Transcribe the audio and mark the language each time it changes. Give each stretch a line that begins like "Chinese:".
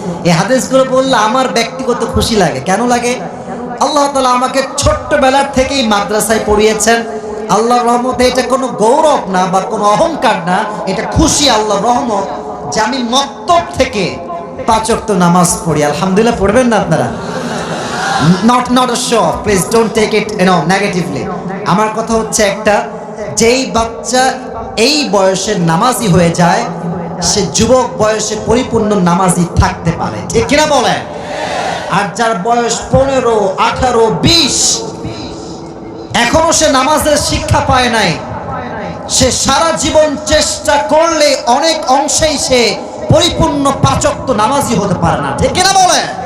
Bangla: এই হাদিসগুলো বললে আমার ব্যক্তিগত খুশি লাগে। কেন লাগে? আল্লাহ তাআলা আমাকে ছোট্টবেলার থেকেই মাদ্রাসায় পড়িয়েছেন। আল্লাহর রহমতে এটা কোনো গৌরব না বা কোনো অহংকার না, এটা খুশি, আল্লাহর রহমত যে আমি মক্তব থেকে 5 ওয়াক্ত নামাজ পড়ি। আলহামদুলিল্লাহ পড়বেন না আপনারা?
English: not a show, please don't take it negatively.
Bangla: আমার কথা হচ্ছে একটা, যেই বাচ্চা এই বয়সে নামাজি হয়ে যায় সে যুবক বয়সে পরিপূর্ণ নামাজি থাকতে পারে। ঠিক কিনা বলেন? আর যার বয়স 15, 18, 20 এখনো সে নামাজের শিক্ষা পায় নাই, সে সারা জীবন চেষ্টা করলে অনেক অংশেই সে পরিপূর্ণ 5 ওয়াক্ত নামাজি হতে পারে না। ঠিক কিনা বলেন?